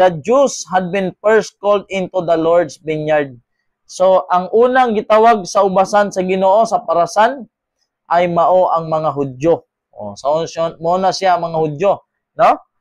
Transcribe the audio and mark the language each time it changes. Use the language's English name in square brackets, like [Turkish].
[English] The Jews had been first called into the Lord's vineyard. [Cebuano] So, ang unang gitawag sa ubasan sa Ginoo sa parasan ay mao ang mga Hudyo. So, mo na siya mga Hudyo, no?